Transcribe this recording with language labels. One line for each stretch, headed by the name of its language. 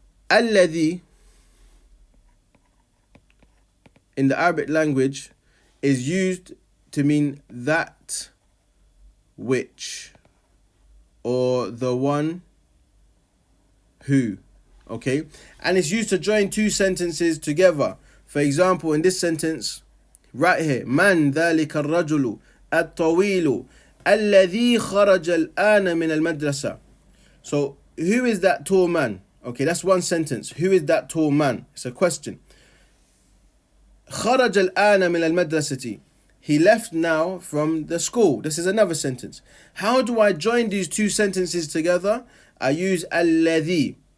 English: الذي in the Arabic language is used to mean that which, or the one who. Okay, and it's used to join two sentences together. For example, in this sentence right here,
Arabic: من ذلك الرجل الطويل الذي خرج الآن من المدرسة.
English: So who is that tall man? Okay, that's one sentence. Who is that tall man? It's a question.
Arabic: خرج الآن من المدرسة.
English: He left now from the school. This is another sentence. How do I join these two sentences together? I use الذي.